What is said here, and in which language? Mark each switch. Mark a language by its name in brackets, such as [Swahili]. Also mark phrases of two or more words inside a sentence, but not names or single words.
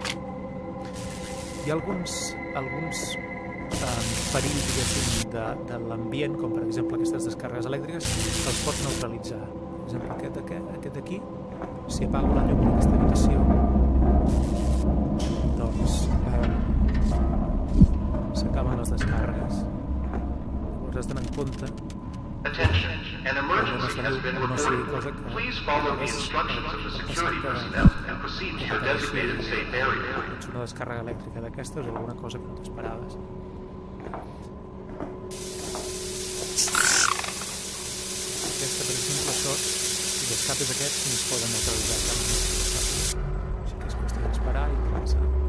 [Catalan] Hi ha alguns perills, diguéssim, de l'ambient, com per exemple aquestes descàrregues elèctriques, que els pots neutralitzar. Per exemple, aquest d'aquí, si apago la llum d'aquesta habitació, doncs s'acaben les descàrregues. Llavors has d'anar en compte. [English] Attention, an emergency has been reported. Please follow the instructions of the security personnel and proceed to your designated safe area. [Catalan] Ets una descàrrega elèctrica d'aquestes o alguna cosa que no t'esperaves. Aquesta, per exemple, això, si l'escapes aquests, no es poden neutralitzar cap més. Així que és qüestió d'esperar i començar.